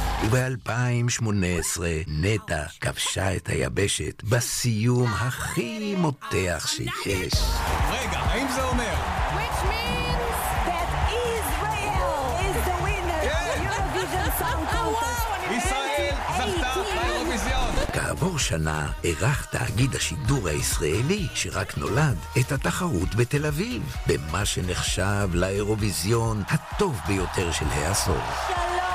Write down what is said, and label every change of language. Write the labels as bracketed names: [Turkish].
[Hebrew] וב-2018 נטע כבשה את היבשת בסיום הכי מותח שיש. רגע, האם זה אומר? [English] Which means that Israel is the winner. Eurovision Song Contest. [Hebrew] ישראל זכתה באירוויזיון. כעבור שנה ערך תאגיד השידור הישראלי שרק נולד את התחרות בתל אביב במה שנחשב לאירוויזיון הטוב ביותר של העשור. שלום